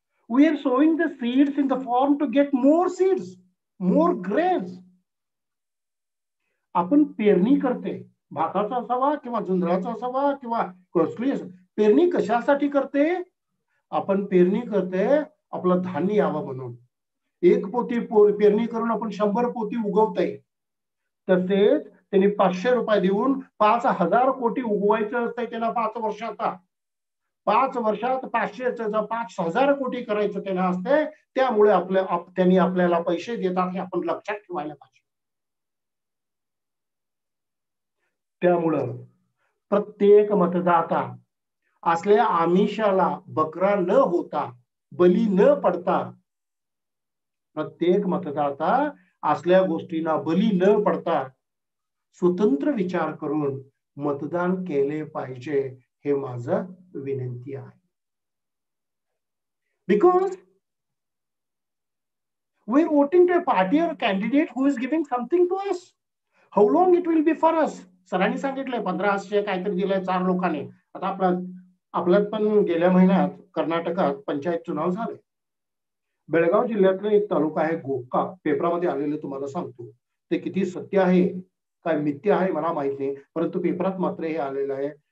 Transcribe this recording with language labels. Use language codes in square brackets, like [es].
[en] We are sowing the seeds in the farm to get more seeds, more grains. [mr] आपण पेरणी करते, भाताचा असावा किंवा जुंधळाचा असावा किंवा कसली पेरणी कशासाठी करते? आपण पेरणी करते आपलं धान्य यावं म्हणून. 1 पोती पेरणी करून आपण 100 पोती उगवतोय. तसेच त्यांनी 500 रुपये देऊन 5,000 कोटी उगवायचं असतंय त्यांना 5 वर्षाचा. 5 वर्षात 5,000 कोटी करायचं त्यांना असते. त्यामुळे त्यांनी आपल्याला पैसे देतात हे आपण लक्षात ठेवायला पाहिजे. त्यामुळं प्रत्येक मतदाता असल्या आमिषाला बकरा न होता, बली न पडता, प्रत्येक मतदाता असल्या गोष्टींना बली न पडता स्वतंत्र विचार करून मतदान केले पाहिजे, हे माझं विनंती आहे. [en] Because we are voting to a party or a candidate who is giving something to us. How long it will be for us? [mr] सरांनी सांगितलंय 1500 काहीतरी दिलंय 4 लोकांनी. आता आपल्यात पण गेल्या महिन्यात कर्नाटकात पंचायत चुनाव झाले. बेळगाव जिल्ह्यातलं एक तालुका आहे गोकाक, पेपरामध्ये आलेलं तुम्हाला सांगतो. ते किती सत्य आहे काय मिथ्य आहे मला माहित नाही, परंतु पेपरात मात्र हे आलेलं आहे.